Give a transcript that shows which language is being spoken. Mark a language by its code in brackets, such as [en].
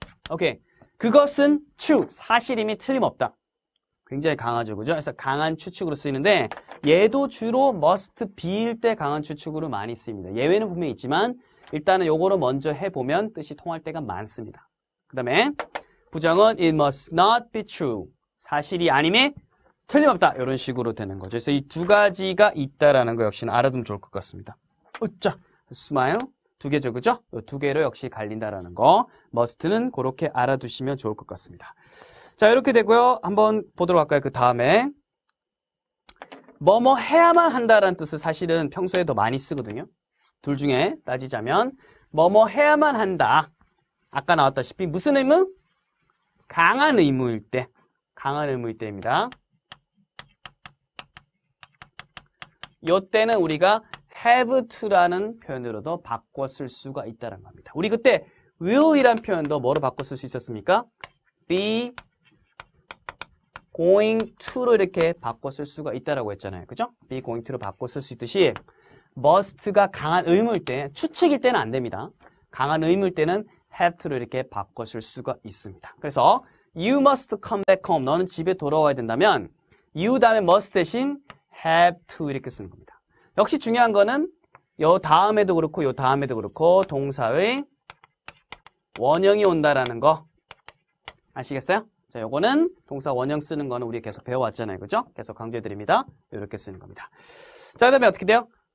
[ko] 오케이. 그것은 true. 사실임이 틀림없다. 굉장히 강하죠. 그죠? 그래서 강한 추측으로 쓰이는데 얘도 주로 must be일 때 강한 추측으로 많이 쓰입니다. 예외는 분명히 있지만 일단은 요거로 먼저 해보면 뜻이 통할 때가 많습니다. 그 다음에 부정은 [en] it must not be true. [ko] 사실이 아님에 틀림없다. 이런 식으로 되는 거죠. 그래서 이 두 가지가 있다라는 거 역시는 알아두면 좋을 것 같습니다. 으짜, smile. 두 개죠, 그죠? 이 두 개로 역시 갈린다라는 거. must는 그렇게 알아두시면 좋을 것 같습니다. 자, 이렇게 되고요. 한번 보도록 할까요? 그 다음에 뭐뭐 해야만 한다라는 뜻을 사실은 평소에 더 많이 쓰거든요. 둘 중에 따지자면 뭐뭐 해야만 한다. 아까 나왔다시피 무슨 의무? 강한 의무일 때. 강한 의무일 때입니다. 이때는 우리가 have to라는 표현으로도 바꿔 쓸 수가 있다는 겁니다. 우리 그때 will이란 표현도 뭐로 바꿔 쓸 수 있었습니까? be going to로 이렇게 바꿔 쓸 수가 있다라고 했잖아요. 그죠? be going to로 바꿔 쓸 수 있듯이 must가 강한 의무일 때, 추측일 때는 안 됩니다. 강한 의무일 때는 have to로 이렇게 바꿔 쓸 수가 있습니다. 그래서 [en] you must come back home. [ko] 너는 집에 돌아와야 된다면 you 다음에 must 대신 have to 이렇게 쓰는 겁니다. 역시 중요한 거는 요 다음에도 그렇고 요 다음에도 그렇고 동사의 원형이 온다라는 거 아시겠어요? 자, 요거는 동사 원형 쓰는 거는 우리 계속 배워왔잖아요. 그죠? 계속 강조해 드립니다. 이렇게 쓰는 겁니다. 자, 그 다음에 어떻게 돼요?